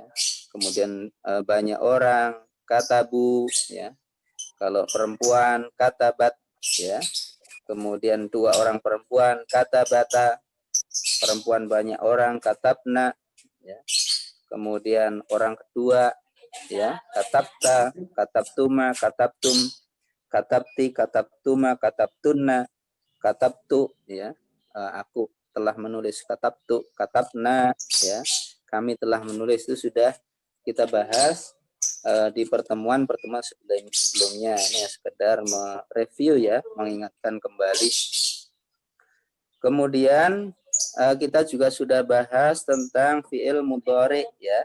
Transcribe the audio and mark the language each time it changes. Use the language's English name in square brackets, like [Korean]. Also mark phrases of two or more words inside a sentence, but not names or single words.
[Indonesian] Kemudian banyak orang katabu ya. Kalau perempuan katabat ya. Kemudian dua orang perempuan katabata. Perempuan banyak orang katabna ya. Kemudian orang kedua ya [Arabic] كتبتَ كتبتما كتبتم كتبتِ كتبتما كتبتنّ كتبتُ ya. [Indonesian] Aku telah menulis, [Arabic] كتبت كتبنا [Indonesian] ya. Kami telah menulis, itu sudah kita bahas di pertemuan-pertemuan sebelumnya. Ini ya, sekedar mereview ya, mengingatkan kembali. Kemudian kita juga sudah bahas tentang [Arabic] فعل مضارع [Indonesian] ya.